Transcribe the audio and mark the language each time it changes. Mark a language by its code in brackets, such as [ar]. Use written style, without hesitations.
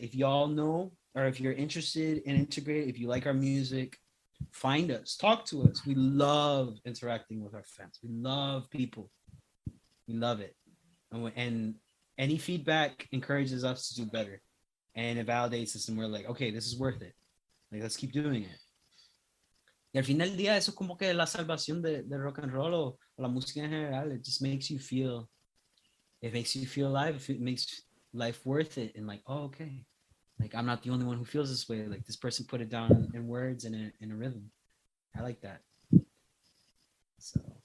[en] If y'all know, or if you're interested in integrate, if you like our music, find us, talk to us. We love interacting with our fans. We love people. We love it. And any feedback encourages us to do better. And it validates us, and we're like, okay, this is worth it. Like, let's keep doing it. [es] Y al final del día, eso es como que la salvación de rock and roll o la música en general. [en] It just makes you feel, it makes you feel alive. It makes life worth it. And like, oh, okay, Like I'm not the only one who feels this way. Like this person put it down in words and in a rhythm. I like that. So